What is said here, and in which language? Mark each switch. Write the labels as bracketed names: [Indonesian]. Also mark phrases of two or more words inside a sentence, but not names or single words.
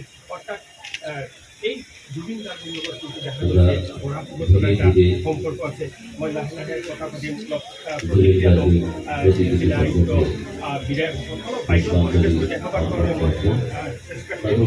[Bangla] অর্থাৎ এই জুবিন গার্গের লগত কিন্তু দেখা যাচ্ছে বরাক উপত্যকার একটা সম্পর্ক আছে। [Assamese] মই নার্সারির কথা পাতিম বিধায়ক সকলক বাইদেউ পৰিৱেশ দেখাবাৰ কাৰণে মই চেষ্টা কৰিম।